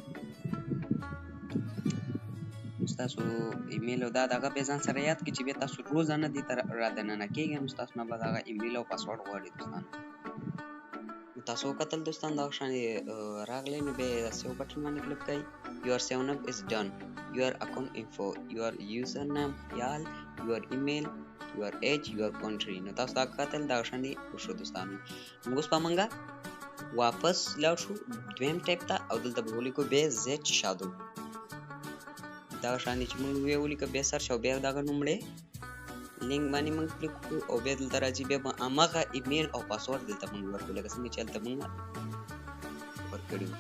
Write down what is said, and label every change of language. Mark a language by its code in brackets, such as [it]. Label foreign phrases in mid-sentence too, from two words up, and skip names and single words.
[ps] ستاسو ایمیل او دا دغه بیا ځان سره یاد کړئ چې بیا تاسو روزانه دې ته رادننه کېږئ. نو ستاسو نه به دغه ایمیل او پاسورډ غواړي دوستانو. تاسو وکتل دوستان دغه شانې راغلی. نو بیا د [en] save button [ps] باندې کلیک کړئ. [en] your sign up is done, your account info, your username, خیال، your email, your age, your country. [ps] نو تاسو دا کتل دغه شانې وشو دوستانو. موږ اوس به موږ واپس لاړ شو دویم ټیپ ته، او دلته به ولیکو بیا زد شادو. دغه شانې چې موږ ولیکو بیا سرچ او بیا دغه نومړی لینک باندې موږ کلیک وکړو، او بیا دلته راځي بیا به هماغه ایمیل او پاسورډ دلته موږ ورکړو، لکه څنګه چې هلته موږ ورکړي وو.